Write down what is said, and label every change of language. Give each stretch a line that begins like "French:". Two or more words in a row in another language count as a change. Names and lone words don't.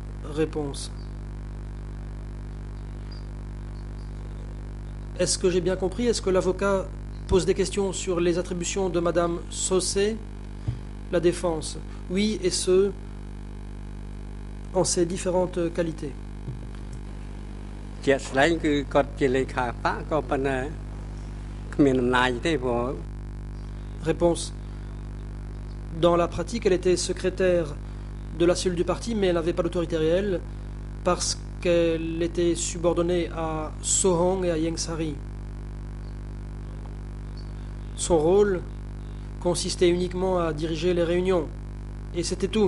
French: Réponse. Est-ce que j'ai bien compris? Est-ce que l'avocat pose des questions sur les attributions de Madame Saucé? La défense. Oui, et ce, en ses différentes qualités.
Khmer: ជាក់ស្ដែងគឺគាត់ជាលេខាបកក៏ប៉ុន្តែគ្មានអំណាចទេព្រោះ
French: Réponse. Dans la pratique, elle était secrétaire de la cellule du parti, mais elle n'avait pas d'autorité réelle parce qu'elle était subordonnée à Sohong et à Ieng Sari. Son rôle consistait uniquement à diriger les réunions, et c'était tout.